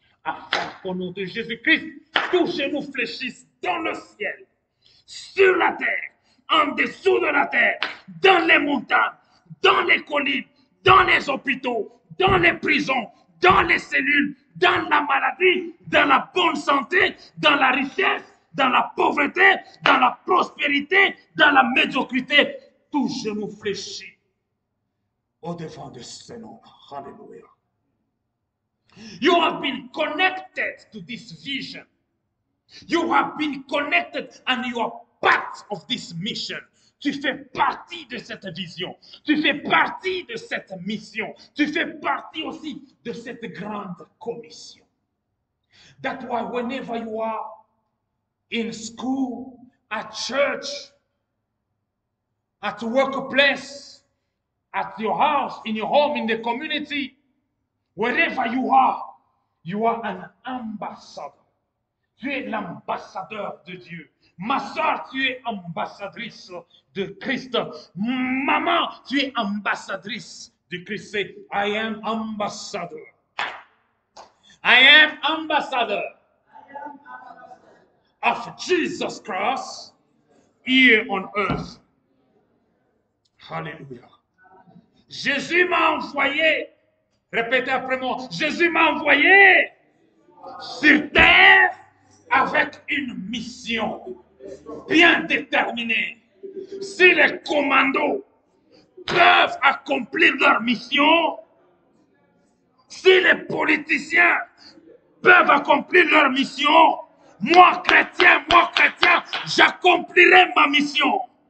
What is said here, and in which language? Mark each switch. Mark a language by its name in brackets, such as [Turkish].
[French] Afin qu'au nom de Jésus-Christ, tous genoux fléchissent dans le ciel, sur la terre, en dessous de la terre, dans les montagnes, dans les collines, dans les hôpitaux, dans les prisons, dans les cellules, dans la maladie, dans la bonne santé, dans la richesse, dans la pauvreté, dans la prospérité, dans la médiocrité. Tout genou fléchit au devant de ce nom. Hallelujah. [English] You have been connected to this vision. You have been connected and you are part of this mission. [French] Tu fais partie de cette vision. Tu fais partie de cette mission. Tu fais partie aussi de cette grande commission. [English] That's why whenever you are in school, at church, at workplace, at your house, in your home, in the community, wherever you are an ambassador. [French] Tu es l'ambassadeur de Dieu. Ma soeur, tu es ambassadrice de Christ. Maman, tu es ambassadrice de Christ. [English] Say, I am ambassador. I am ambassador of Jesus Christ here on earth. Alléluia. [French] Jésus m'a envoyé, répétez après moi, Jésus m'a envoyé sur terre avec une mission bien déterminée. Si les commandos peuvent accomplir leur mission, si les politiciens peuvent accomplir leur mission, moi chrétien, j'accomplirai ma mission.